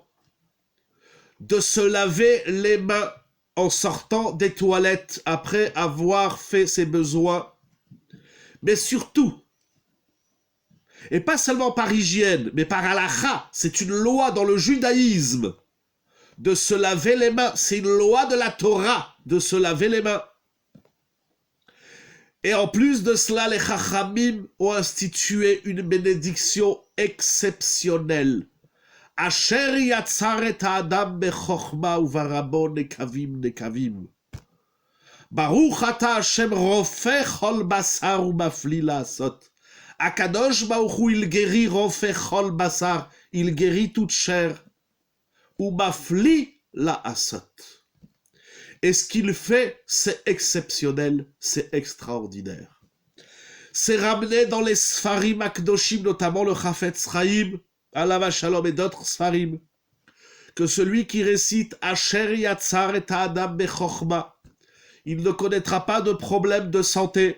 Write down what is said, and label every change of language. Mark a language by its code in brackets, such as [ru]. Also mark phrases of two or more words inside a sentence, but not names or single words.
[fr] de se laver les mains en sortant des toilettes après avoir fait ses besoins, mais surtout, et pas seulement par hygiène, mais par halakha, c'est une loi dans le judaïsme, de se laver les mains, c'est une loi de la Torah, de se laver les mains. Et en plus de cela, les Chachamim ont institué une bénédiction exceptionnelle. [he] אשר יצר את האדם בחכמה וברא בו נקבים נקבים. ברוך אתה השם רופא כל בשר ומפליא לעשות. הקדוש ברוך הוא, [fr] il guérit [he] רופא כל בשר, [fr] il guérit toute chair. [he] ומפליא לעשות. [fr] Et ce qu'il fait, c'est exceptionnel, c'est extraordinaire. C'est ramené dans les [he] ספרים הקדושים, [fr] notamment le Chafetz Chaim, [he] עליו השלום [fr] et d'autres Sfarim, que celui qui récite [he] אשר יצר את האדם בחכמה, [fr] il ne connaîtra pas de problème de santé.